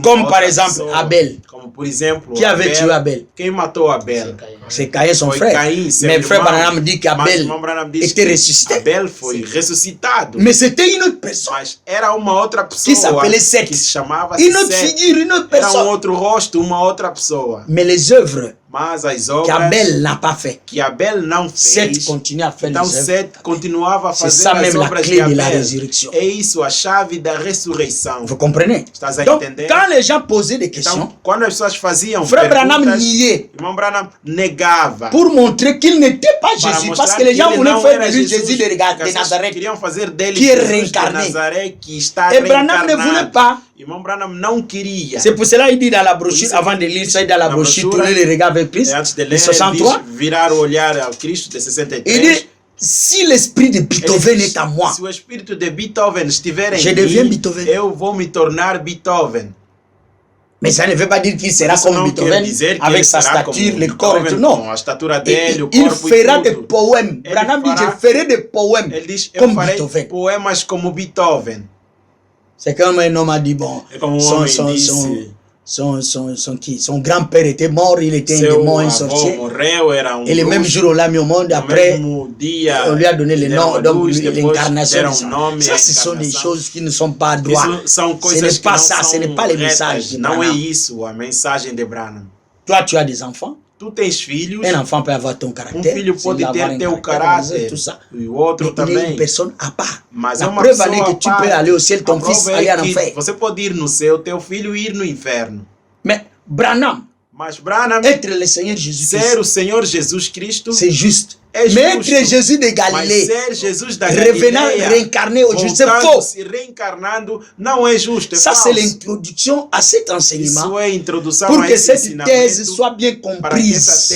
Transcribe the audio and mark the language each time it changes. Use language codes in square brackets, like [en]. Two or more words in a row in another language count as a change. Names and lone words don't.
[fr] Comme par exemple Abel. Qui avait tué Abel? C'est Caïn son frère. Mais frère Branham dit qu'Abel était ressuscité. Mais c'était une autre personne qui s'appelait Seth. Une autre figure, une autre personne. [pt] Era outro rosto, uma outra pessoa. [fr] Mais les œuvres qu'Abel n'a pas fait. [pt] Que Abel não fez. [fr] Seth continue à faire [pt] então, [fr] les œuvres. [pt] Seth continuava a fazer [fr] c'est ça même la clé de la résurrection. [pt] É isso a chave da ressurreição. [fr] Vous comprenez? [pt] Estás a [fr] Donc, [pt] entender? [fr] quand les gens posaient des questions, [pt] então, quando as pessoas faziam [fr] frère Branham niait. [pt] Irmão Branham negava. [fr] Pour montrer qu'il n'était pas Jésus, parce que les gens voulaient faire de lui Jésus de Nazareth, qui est réincarné. Et Branham ne voulait pas. [pt] Irmão Branham não queria. [fr] C'est pour cela qu'il dit dans la brochure, avant de lire ça, dans la brochure, tourner les regards vers Christ, de 63. [pt] Virar o olhar ao Cristo de 63. [fr] Il dit, si l'esprit de Beethoven est à moi, [pt] se o espírito de Beethoven estiver em [fr] je deviens Beethoven. [pt] Eu vou me tornar Beethoven. [fr] Mais ça ne veut pas dire qu'il sera comme Beethoven avec sa stature, le corps et tout. Non. Il fera des poèmes. Branham dit, je ferai des poèmes comme Beethoven. [pt] Poemas como Beethoven. [fr] C'est comme un homme a dit, bon, son grand-père était mort, il était un démon, un sorcier. Et le même jour, on l'a mis au monde, après, on lui a donné le nom, donc l'incarnation. Ça, ce sont des choses qui ne sont pas droits. Ce n'est pas ça, ce n'est pas le message de Branham. Toi, tu as des enfants. [pt] Tu tens filhos. [fr] Un enfant peut avoir ton caractère. [pt] Filho pode ter teu caráter. [fr] Tout ça. [pt] E o outro também. [fr] Il est une personne à part. [pt] Mas [fr] la preuve est que tu peux aller au ciel, ton fils aller en enfer. [pt] Você pode ir no céu, teu filho ir no inferno. [fr] Mais Branham, être le Seigneur Jésus-Christ, [pt] ser o Senhor Jesus Cristo, [fr] c'est juste. Mais être Jésus de Galilée, revenant réincarné aujourd'hui, c'est faux. Ça, c'est l'introduction à cet enseignement pour que cette thèse soit bien comprise.